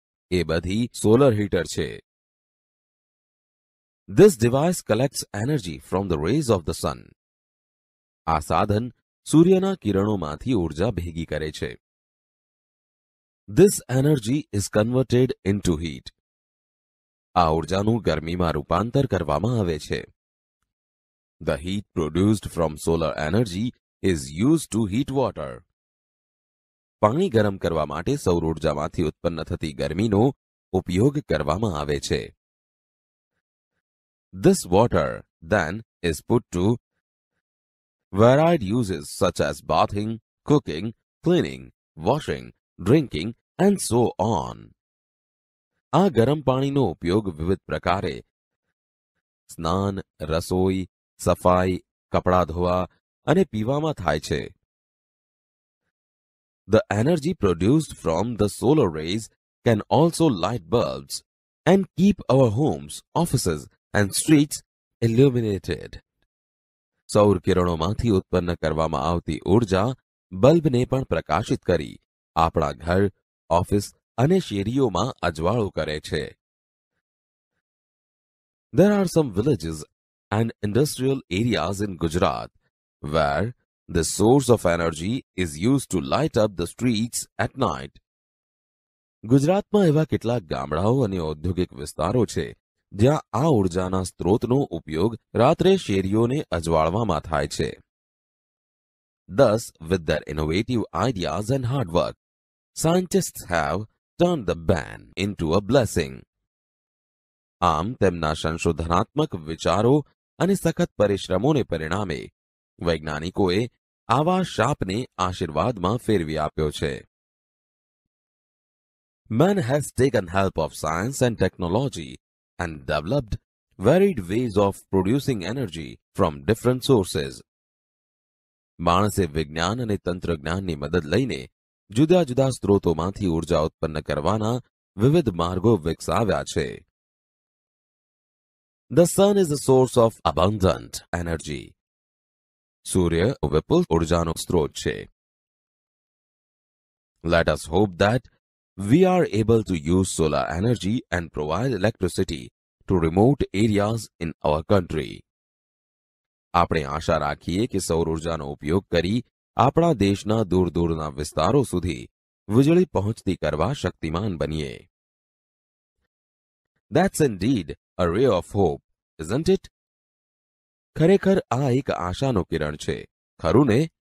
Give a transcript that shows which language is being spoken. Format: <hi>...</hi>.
<gu>એ બધી solar heater છે.</gu> <en>This device collects energy from the rays of the sun.</en> <gu>આ સાધન સૂર્યના કિરણોમાંથી ઊર્જા ભેગી કરે છે.</gu> <en>This energy is converted into heat.</en> <gu>આ ઊર્જાનું ગરમીમાં રૂપાંતર કરવામાં આવે છે.</gu> <en>The heat produced from solar energy is used to heat water.</en> <gu>પાણી ગરમ કરવા માટે સૌર ઊર્જામાંથી ઉત્પન્ન થતી ગરમીનો ઉપયોગ કરવામાં આવે છે.</gu> <en>This water then is put to varied uses such as bathing, cooking, cleaning, washing, drinking, and so on.</en> <gu>આ ગરમ પાણીનો ઉપયોગ વિવિધ પ્રકારે સ્નાન, રસોઈ, સફાઈ, કપડાં ધોવા અને પીવામાં થાય છે.</gu> <en>The energy produced from the solar rays can also light bulbs and keep our homes, offices, and streets illuminated.</en> <gu>સૌર કિરણોમાંથી ઉત્પન્ન કરવામાં આવતી ઊર્જા બલ્બને પણ પ્રકાશિત કરી આપણા ઘર, ઓફિસ અને શેરીઓમાં અજવાળું કરે છે.</gu> <en>There are some villages and industrial areas in Gujarat where the source of energy is used to light up the streets at night.</en> <gu>ગુજરાતમાં એવા કેટલાક ગામડાઓ અને ઔદ્યોગિક વિસ્તારો છે જ્યાં આ ઊર્જાના સ્ત્રોતનો ઉપયોગ રાત્રે શેરીઓને અજવાળવામાં થાય છે.</gu> <en>Thus, with their innovative ideas and hard work, scientists have turned the ban into a blessing.</en> <gu>આમ તેમના સંશોધનાત્મક વિચારો અને સખત પરિશ્રમોને પરિણામે વૈજ્ઞાનિકોએ આવા શાપને આશીર્વાદમાં ફેરવી આપ્યો છે.</gu> <en>Man has taken help of science and technology and developed varied ways of producing energy from different sources.</en> <gu>માણસે વિજ્ઞાન અને તંત્રજ્ઞાનની મદદ લઈને જુદા જુદા સ્ત્રોતોમાંથી ઊર્જા ઉત્પન્ન કરવાના વિવિધ માર્ગો વિકસાવ્યા છે.</gu> <en>The sun is the source of abundant energy.</en> <gu>સૂર્ય વિપુલ ઊર્જાનો સ્ત્રોત છે.</gu> <en>Let us hope that we are able to use solar energy and provide electricity to remote areas in our country.</en> <gu>આપણે આશા રાખીએ કે સૌર ઊર્જાનો ઉપયોગ કરી આપણા દેશના દૂર દૂરના વિસ્તારો સુધી વીજળી પહોંચતી કરવા શક્તિમાન બનીએ.</gu> <en>That's indeed a ray of hope, isn't it?</en> <gu>ખરેખર આ એક આશાનો કિરણ છે, ખરું ને?</gu>